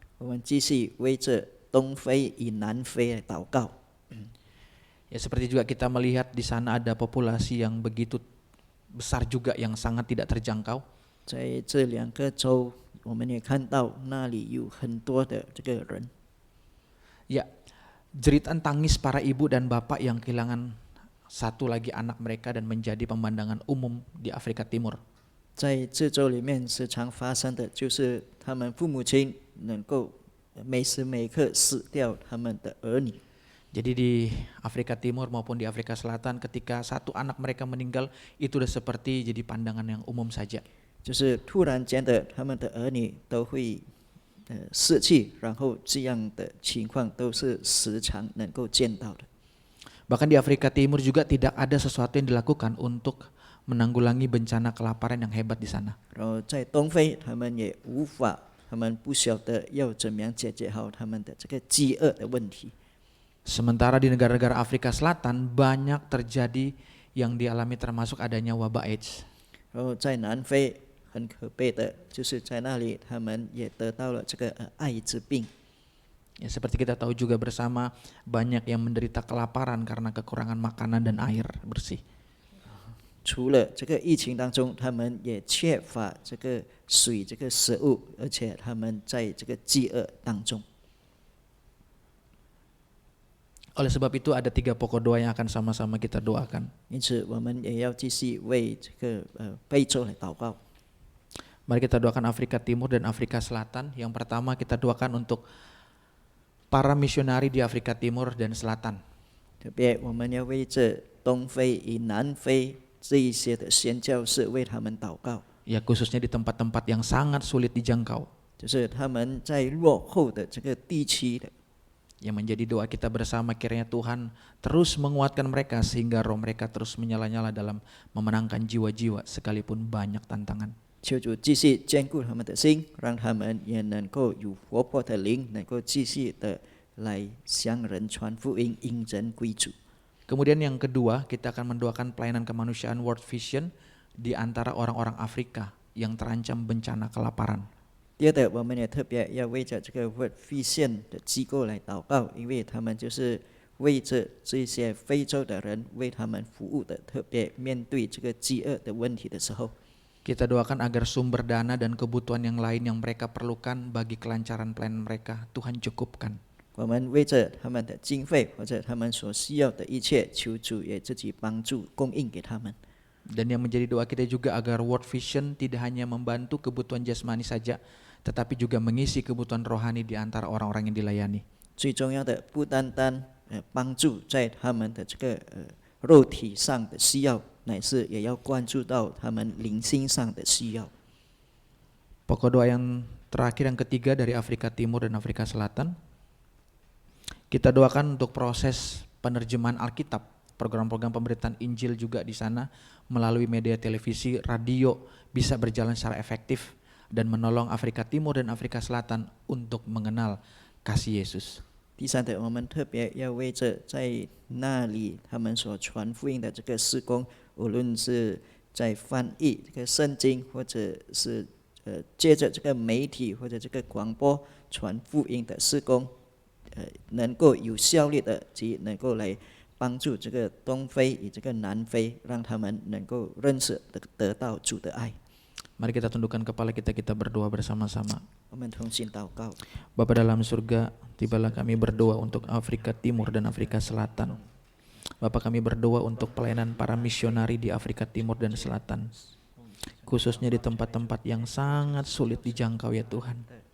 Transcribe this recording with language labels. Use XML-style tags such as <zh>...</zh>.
<zh>我们继续为这东非与南非来祷告。</zh> <id>Ya, seperti juga kita melihat di sana ada populasi yang begitu besar juga yang sangat tidak terjangkau.</id> <zh>在这两个州，我们也看到那里有很多的这个人。</zh> <id>Ya, jeritan tangis para ibu dan bapak yang kehilangan satu lagi anak mereka dan menjadi pemandangan umum di Afrika Timur.</id> <zh>在这州里面时常发生的就是他们父母亲能够每时每刻死掉他们的儿女。</zh> <id>Jadi di Afrika Timur maupun di Afrika Selatan ketika satu anak mereka meninggal itu sudah seperti jadi pandangan yang umum saja.</id> <zh>就是突然间的，他们的儿女都会逝去，然后这样的情况都是时常能够见到的。</zh> <id>Bahkan di Afrika Timur juga tidak ada sesuatu yang dilakukan untuk menanggulangi bencana kelaparan yang hebat di sana.</id> <zh>然后在东非，他们也无法，他们不晓得要怎么样解决好他们的这个饥饿的问题。</zh> <id>Sementara di negara-negara Afrika Selatan banyak terjadi yang dialami termasuk adanya wabah AIDS.</id> <zh>然后在南非很可悲的，就是在那里他们也得到了这个艾滋病。</zh> <id>Ya, seperti kita tahu juga bersama banyak yang menderita kelaparan karena kekurangan makanan dan air bersih.</id> <zh>除了这个疫情当中，他们也缺乏这个水、这个食物，而且他们在这个饥饿当中。</zh> <id>Oleh sebab itu ada 3 pokok doa yang akan sama-sama kita doakan.</id> <zh>因此，我们也要继续为这个非洲来祷告。</zh> <id>Mari kita doakan Afrika Timur dan Afrika Selatan. Yang pertama kita doakan untuk para misionari di Afrika Timur dan Selatan.</id> <zh>特别我们要为这东非与南非这一些的宣教士为他们祷告，</zh> <id>Ya, khususnya di tempat-tempat yang sangat sulit dijangkau.</id> <zh>就是他们在落后的这个地区的。</zh> <id>Yang menjadi doa kita bersama kiranya Tuhan terus menguatkan mereka sehingga roh mereka terus menyala-nyala dalam memenangkan jiwa-jiwa sekalipun banyak tantangan.</id> <zh>求主继续坚固他们的心，让他们也能够有活泼的灵，能够继续的来向人传福音，引人归主。</zh> <id>Kemudian yang kedua, kita akan mendoakan pelayanan kemanusiaan World Vision di antara orang-orang Afrika yang terancam bencana kelaparan.</id> <zh>第二的，我们也特别要为着这个 World Vision 的机构来祷告，因为他们就是为着这些非洲的人为他们服务的，特别面对这个饥饿的问题的时候。</zh> <id>Kita doakan agar sumber dana dan kebutuhan yang lain yang mereka perlukan bagi kelancaran pelayanan mereka, Tuhan cukupkan.</id> <zh>我们为着他们的经费或者他们所需要的一切，求主也自己帮助供应给他们。</zh> <id>Dan yang menjadi doa kita juga agar World Vision tidak hanya membantu kebutuhan jasmani saja, tetapi juga mengisi kebutuhan rohani di antara orang-orang yang dilayani.</id> <zh>最重要的不单单帮助在他们的这个肉体上的需要，乃是也要关注到他们灵性上的需要。</zh> <id>Pokok doa yang terakhir yang ketiga dari Afrika Timur dan Afrika Selatan. Kita doakan untuk proses penerjemahan Alkitab, program-program pemberitaan Injil juga di sana melalui media televisi, radio bisa berjalan secara efektif dan menolong Afrika Timur dan Afrika Selatan untuk mengenal kasih Yesus.</id> <zh>第三的，我们特别要为着在那里他们所传福音的这个事工，无论是在翻译这个圣经，或者是借着这个媒体或者这个广播传福音的事工，能够有效率的及能够来帮助这个东非与这个南非，让他们能够认识得到主的爱。</zh> <id>Mari kita tundukkan kepala kita berdoa bersama-sama.</id> <zh>我们同心祷告。</zh> <id>Bapa dalam surga, tibalah kami berdoa untuk Afrika Timur dan Afrika Selatan. Bapa, kami berdoa untuk pelayanan para misionari di Afrika Timur dan Selatan, khususnya di tempat-tempat yang sangat sulit dijangkau ya Tuhan.</id>